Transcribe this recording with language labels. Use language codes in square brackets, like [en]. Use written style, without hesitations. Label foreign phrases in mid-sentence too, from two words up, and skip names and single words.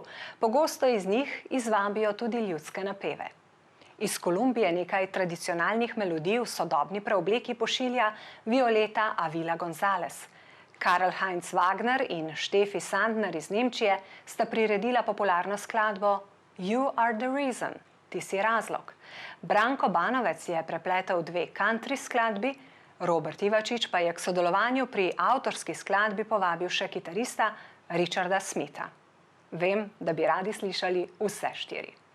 [sl] Pogosto iz njih izvabijo tudi ljudske napeve. Iz Kolumbije nekaj tradicionalnih melodij v sodobni preobleki pošilja Violeta Avila González. Karl Heinz Wagner in Steffi Sandner iz Nemčije sta priredila popularno skladbo You are the reason, ti si razlog. Branko Banovec je prepletel dve country skladbi, Robert Ivačič pa je k sodelovanju pri avtorski skladbi povabil še kitarista Richarda Smitha. Vem, da bi radi slišali vse štiri.